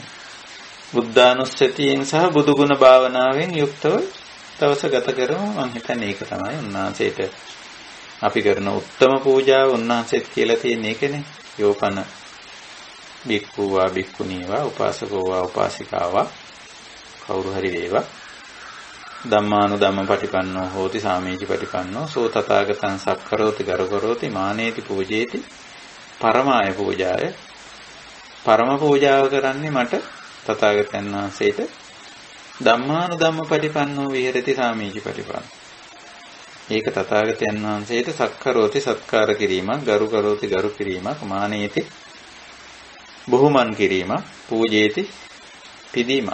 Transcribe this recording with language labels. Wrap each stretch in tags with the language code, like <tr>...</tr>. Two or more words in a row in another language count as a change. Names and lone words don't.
<si>බුද්ධානුස්සතියෙන් සහ බුදුගුණ භාවනාවෙන් යුක්තව දවස ගත කරමු. මම හිතන්නේ ඒක තමයි උන්වහන්සේට අපි කරන උත්තම පූජාව. උන්වහන්සේත් කියලා තියෙන එකනේ.</si> <pi>යෝපන බික්ඛුවා බික්ඛුනීවා උපාසකෝවා උපාසිකාවා</pi> <si>කවුරු හරි වේවා</si> <pi>ධම්මානුධම්ම පටිපන්නෝ හෝති සාමීචි පටිපන්නෝ සෝ තථාගතං සක්කරෝති ගරුකරෝති මානේති පූජේති පරමාය පූජාය.</pi> <si>පරම පූජාව කරන්නේ මට තථාගතයන් වහන්සේට.</si> <pi>ධම්මානුධම්ම පටිපන්නෝ විහෙරති සාමීචි පටිපන්නෝ.</pi> <si>ඒක තථාගතයන් වහන්සේට සක්කරෝති සත්කාර කිරීමක්, ගරුකරෝති ගරු කිරීමක්, මානේති බොහෝමන් කිරීමක්, පූජේති පිදීමක්.</si>